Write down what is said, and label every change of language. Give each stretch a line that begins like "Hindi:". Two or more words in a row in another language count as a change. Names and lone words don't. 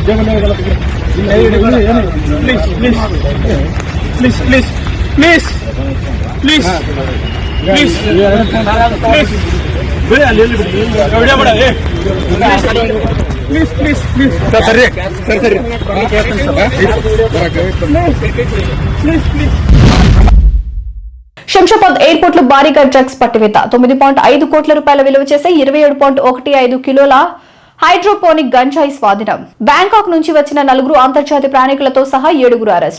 Kannada: ಪ್ಲೀಸ್ ಪ್ಲೀಸ್ ಪ್ಲೀಸ್ ಪ್ಲೀಸ್ ಪ್ಲೀಸ್ ಪ್ಲೀಸ್ ಬೇಡ ಅಲ್ಲಿ ವಿಡಿಯೋ ಮಾಡ ಪ್ಲೀಸ್ ಪ್ಲೀಸ್ ಪ್ಲೀಸ್ ಸರ್ ಸರಿ ಸರ್ ಸರಿ ಪ್ಲೀಸ್ ಪ್ಲೀಸ್.
Telugu: శంషాబాద్ ఎయిర్పోర్ట్ లో భారీగా డ్రగ్స్ పట్టివేత 9.5 కోట్ల రూపాయల విలువ చేసే 27.15 కిలోల హైడ్రోపోనిక్ గంజాయి స్వాధీనం. బ్యాంకాక్ నుంచి వచ్చిన 4 అంతర్జాతీయ ప్రయాణికులతో సహా 7 అరెస్ట్.